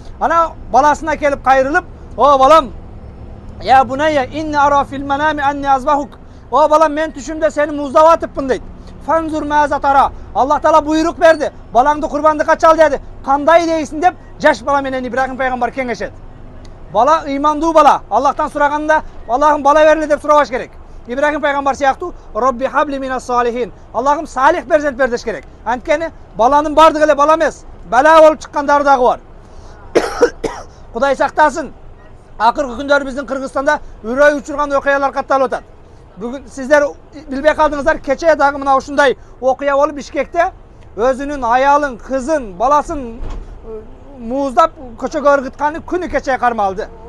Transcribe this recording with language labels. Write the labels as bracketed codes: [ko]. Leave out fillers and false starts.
[ky] Анан баласына келип кайрылып, "О балам, [ar] я bunayya inni ara fil manami anni azbahuk." [ky] "O балам, мен түшүмдө сени муздап атыпмын" дейт. [ar] "Фанзур маза тара." [ky] Аллах Таала буйрук берди. Балаңды курбандыкка чал деди. "Кандай дейсиң?" деп жаш бала менен Ибрахим пайгамбар кеңешет. Бала ыймандуу бала. Аллахтан сураганда, "Аллахым бала берле" деп сурабаш керек. Ибрахим пайгамбар сыяктуу [ar] Rabbi habli minas salihin. [ky] Аллахым салих перзент бер деш керек. Анткени баланын бардыгы эле бала эмес, бала болуп чыккандары дагы бар. Кудай сактасын. Акыркы күндөр биздин Кыргызстанда үрөй учурган окуялар катталып атат. Бүгүн сиздер билбей калдыңыздар, кече дагы мына ушундай окуя болуп Бишкекте өзүнүн аялын, кызын, баласын мууздап көчөгө ыргытканы күнү кече кармалды.